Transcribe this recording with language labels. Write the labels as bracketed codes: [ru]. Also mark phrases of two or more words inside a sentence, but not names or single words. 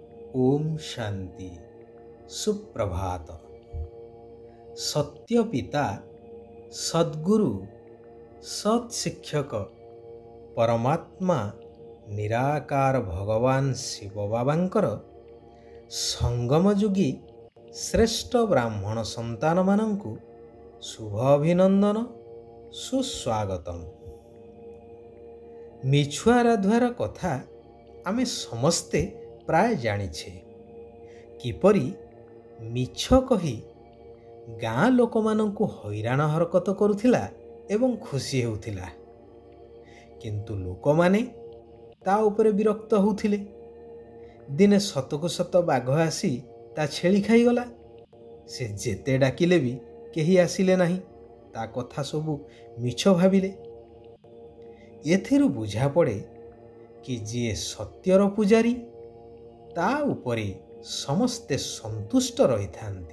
[or] ଓମ ଶାନ୍ତି ସୁପ୍ରଭାତ। ସତ୍ୟ ପିତା ସଦ୍ଗୁରୁ ସତ୍ଶିକ୍ଷକ ପରମାତ୍ମା ନିରାକାର ଭଗବାନ ଶିବ ବାବାଙ୍କର ସଙ୍ଗମ ଯୁଗୀ ଶ୍ରେଷ୍ଠ ବ୍ରାହ୍ମଣ ସନ୍ତାନ ମାନଙ୍କୁ ଶୁଭ ଅଭିନନ୍ଦନ ସୁସ୍ୱାଗତମ। ମିଛୁଆ ରାଧୁଆର କଥା ଆମେ ସମସ୍ତେ ପ୍ରାୟ ଜାଣିଛେ କିପରି ମିଛ କହି ଗାଁ ଲୋକ ମାନଙ୍କୁ ହଇରାଣ ହରକତ କରୁଥିଲା ଏବଂ ଖୁସି ହେଉଥିଲା, କିନ୍ତୁ ଲୋକ ମାନେ ତା ଉପରେ ବିରକ୍ତ ହେଉଥିଲେ। ଦିନେ ସତକୁ ସତ ବାଘ ଆସି ତା ଛେଳି ଖାଇଗଲା। ସେ ଯେତେ ଡାକିଲେ ବି କେହି ଆସିଲେ ନାହିଁ, ତା କଥା ସବୁ ମିଛ ଭାବିଲେ। ଏଥିରୁ ବୁଝା ପଡ଼େ କି ଯେ ସତ୍ୟର ପୂଜାରୀ ତା ଉପରେ ସମସ୍ତେ ସନ୍ତୁଷ୍ଟ ରହି ଥାନ୍ତି।